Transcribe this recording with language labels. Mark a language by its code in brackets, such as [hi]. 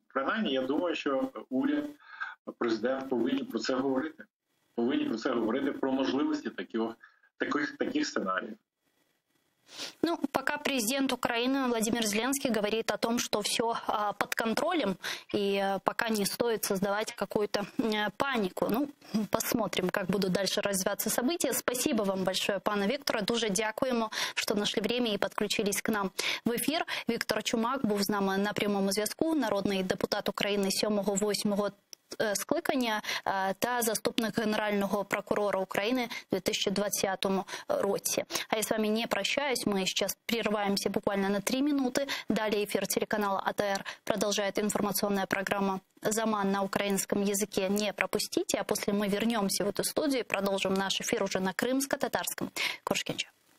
[uk] Принаймні, я думаю, що уряд, президент повинні про це говорити. Повинні про це говорити, про можливості таких сценаріїв. [ru] Ну, пока президент Украины Владимир Зеленский говорит о том, что все под контролем, и пока не стоит создавать какую-то панику. Ну, посмотрим, как будут дальше развиваться события. Спасибо вам большое, [uk] пане Вікторе. Дуже дякуємо, що знайшли [ru] время [uk] і підключились [ru] к нам [uk] в ефір. Віктор Чумак був з нами на прямому зв'язку, народний депутат України 7-8 скликання та заступник Генерального прокурора України в 2020 році. [ru] А я с вами не прощаюсь, мы сейчас прерываемся буквально на 3 минуты. Далее эфир телеканала АТР продолжает информационная программа «Заман» на украинском языке. Не пропустите, а после мы вернемся в эту студию и продолжим наш эфир уже на крымско-татарском. Коршкенча.